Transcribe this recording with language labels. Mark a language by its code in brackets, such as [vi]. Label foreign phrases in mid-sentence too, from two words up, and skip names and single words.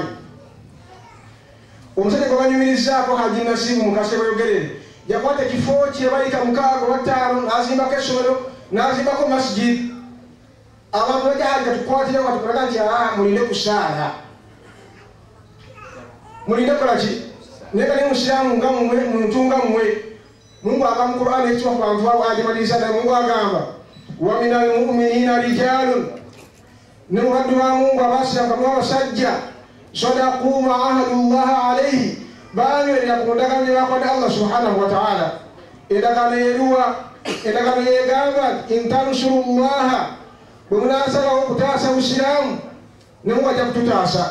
[lg] Omusajja gwe banyumirizaako Haji Nasibu mukase bayogerere yakwata ekifo kye bayita 6 n'azimbako essomero n'azimbako masjid. Abantu bajja Haji katukwatire katukulaga nti mulinde kusaala, mulinde kolaki naye kali musiraamu nga mmwe, muntu nga mmwe. Mungu agamba mu Qur'ani ekitiibwa ku bantu abo agimaliriza naye Mungu agamba [ar] ومن المؤمنين رجال, [lg] ne mu baddu ba Mungu abaasiramu bamu abasajja [ar] صدقوا ما عاهدوا الله عليه, [lg] banywerera ku ndagaano gye bakwata Allah [ar] سبحانه وتعالى. [lg] Endagaano yeruwa? Endagaano yegamba [ar] إن تنصروا الله, [lg] bwe munaasalawo okutaasa busiraamu ne Mungu ajja kututaasa.